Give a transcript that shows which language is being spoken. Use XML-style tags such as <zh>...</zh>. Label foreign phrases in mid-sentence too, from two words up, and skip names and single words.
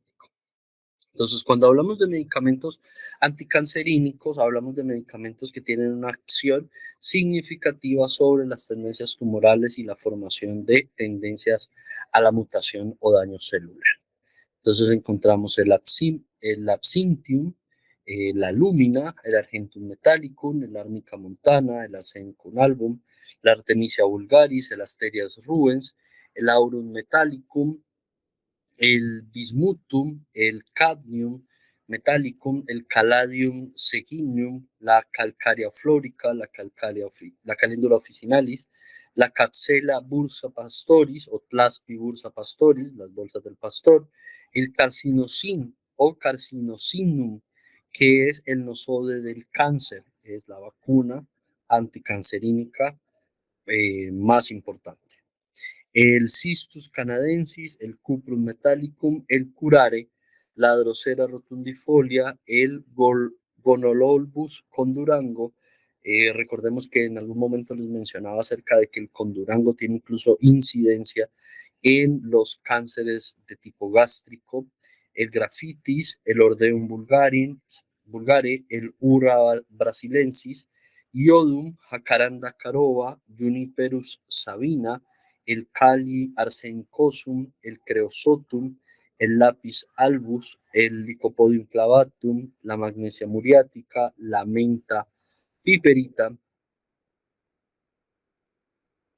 <es>Entonces, cuando hablamos de medicamentos anticancerínicos, hablamos de medicamentos que tienen una acción significativa sobre las tendencias tumorales y la formación de tendencias a la mutación o daño celular. Entonces encontramos el Absinthium, la Lumina, el Argentum metallicum, el Arnica montana, el Arsenicum album, la Artemisia vulgaris, el Asterias rubens, el Aurum metallicum, el bismutum, el cadmium metallicum, el caladium seguinium, la calcárea flórica, la calendula officinalis, la capsela bursa pastoris o Tlaspi bursa pastoris, las bolsas del pastor, el carcinosin o carcinosinum, que es el nosode del cáncer, es la vacuna anticancerínica más importante, el Cistus canadensis, el Cuprum metallicum, el curare, la Drosera rotundifolia, el Gonololbus condurango. Recordemos que en algún momento les mencionaba acerca de que el condurango tiene incluso incidencia en los cánceres de tipo gástrico, el grafitis, el Ordeum vulgare, el Ura brasilensis, Iodum, Jacaranda caroba, Juniperus sabina, el Cali arsenicosum, el Creosotum, el Lapis albus, el Lycopodium clavatum, la Magnesia muriática, la Menta piperita,</es>